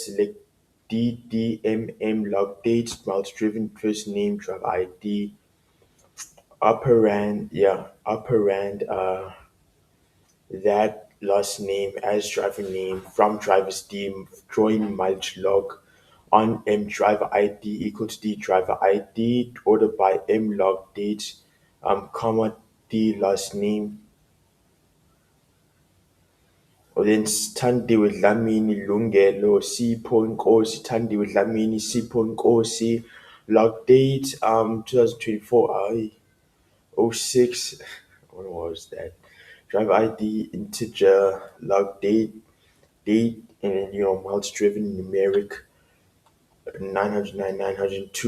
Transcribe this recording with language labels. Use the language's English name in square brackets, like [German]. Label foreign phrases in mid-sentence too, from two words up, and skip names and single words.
[English] Select DDMM log dates, miles driven, first name, driver ID, operand, yeah, operand, that last name as driver name, from driver's D, join mileage log, on M driver ID equals D driver ID, order by M log date, comma D last name. Then Thandiwe Dlamini Lungelo, Sipho Nkosi, Thandiwe Dlamini, Sipho Nkosi, log date 2024 06. What was that? Driver ID integer, log date, and then miles driven numeric 909, 902.